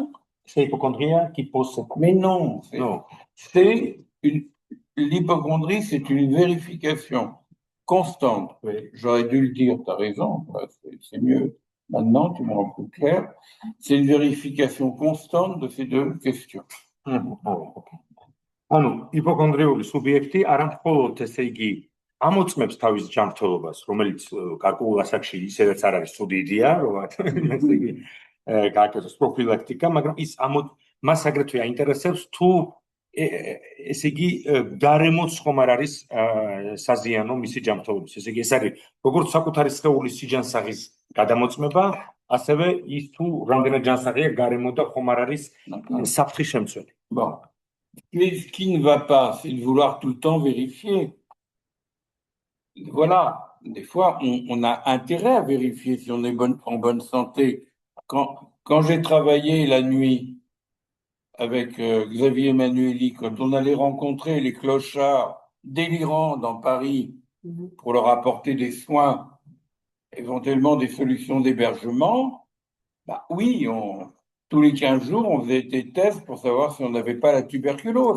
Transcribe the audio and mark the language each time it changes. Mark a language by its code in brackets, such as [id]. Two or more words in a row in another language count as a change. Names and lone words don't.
[fr] C'est l'hypocondrie qui pose cette... Mais non. L'hypocondrie, c'est une vérification constante. Oui. J'aurais dû le dire, tu as raison, c'est mieux. Maintenant, tu me rends plus clair. C'est une vérification constante de ces deux questions. [ka] ანუ იპოქონდრიული სუბიექტი არა მხოლოდ ესე იგი ამოწმებს თავის ჯანმრთელობას, რომელიც გარკვეულ ასაკში ისედაც არ არის ცუდი იდეა, რომ ესე იგი გააკეთოს პროფილაქტიკა, მაგრამ ის მას აგრეთვე აინტერესებს თუ ესე იგი გარემოც ხომ არ არის საზიანო მისი ჯანმრთელობის. ესე იგი ეს არის როგორც საკუთარი სხეულის სიჯანსაღის გადამოწმება, ასევე ის თუ რამდენად ჯანსაღია გარემო და ხომ არ არის საფრთხის შემცველი. [fr] Bon. Mais ce qui ne va pas, c'est de vouloir tout le temps vérifier. Voilà. Des fois, on a intérêt à vérifier si on est en bonne santé. Quand j'ai travaillé la nuit avec Xavier Emmanueli, quand on allait rencontrer les clochards délirants dans Paris pour leur apporter des soins, éventuellement des solutions d'hébergement, bah oui, tous les 15 jours, on faisait des tests pour savoir si on n'avait pas la tuberculose.